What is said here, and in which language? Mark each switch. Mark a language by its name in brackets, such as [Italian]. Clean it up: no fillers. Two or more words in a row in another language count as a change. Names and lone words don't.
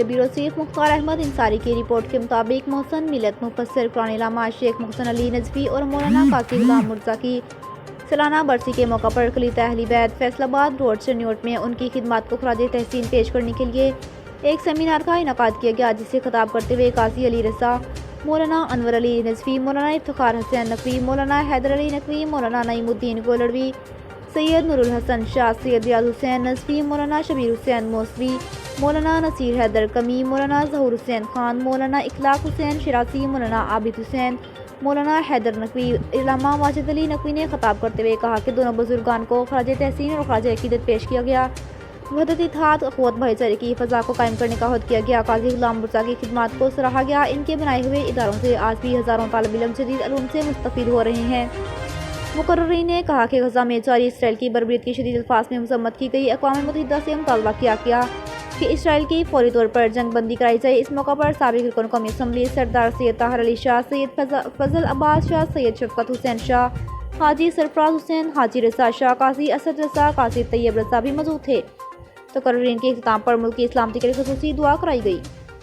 [Urdu] بیورو چیف مختار احمد انصاری کی رپورٹ کے مطابق محسن ملت مفسر قرآن علامہ شیخ محسن علی نجفی اور مولانا قاسم غلام مرزا کی سالانہ برسی کے موقع پر خلیفہ اہل بیت فیصل آباد روڈ چنیوٹ میں ان کی خدمت کو خراج تحسین پیش کرنے کے لیے ایک سیمینار کا انعقاد کیا گیا، جس سے خطاب کرتے ہوئے قاضی علی رضا، مولانا انور علی نجفی، مولانا افتخار حسین نقوی، مولانا حیدر علی نقوی، مولانا نعیم الدین گولڑوی، سید نور الحسن شاہ، سید ریاض حسین نجفی، مولانا شبیر حسین موسوی، مولانا نصیر حیدر قمی، مولانا ظہور حسین خان، مولانا اخلاق حسین شیرازی، مولانا عابد حسین، مولانا حیدر نقوی، علامہ واجد علی نقوی نے خطاب کرتے ہوئے کہا کہ دونوں بزرگان کو خراج تحسین اور خراج عقیدت پیش کیا گیا. وحدت اتحاد اخوت بھائی چارے کی فضا کو قائم کرنے کا عہد کیا گیا. قاضی غلام مرزا کی خدمت کو سراہا گیا۔ ان کے بنائے ہوئے اداروں سے آج بھی ہزاروں طالب علم جدید علوم سے مستفید ہو رہے ہیں. مقررین نے کہا کہ غزہ میں جاری اسرائیل کی بربریت کی شدید الفاظ میں مذمت کی گئی. اقوام متحدہ سے مطالبہ کیا گیا کہ اسرائیل کی فوری طور پر جنگ بندی کرائی جائے. اس موقع پر سابق رکن قومی اسمبلی سردار سید طاہر علی شاہ، سید فضل عباس شاہ، سید شفقت حسین شاہ، حاجی سرفراز حسین، حاجی رضا شاہ، قاضی اسد رضا، قاضی طیب رضا بھی موجود تھے. تقریر کے اختتام پر ملک کی سلامتی کے لیے خصوصی دعا کرائی گئی.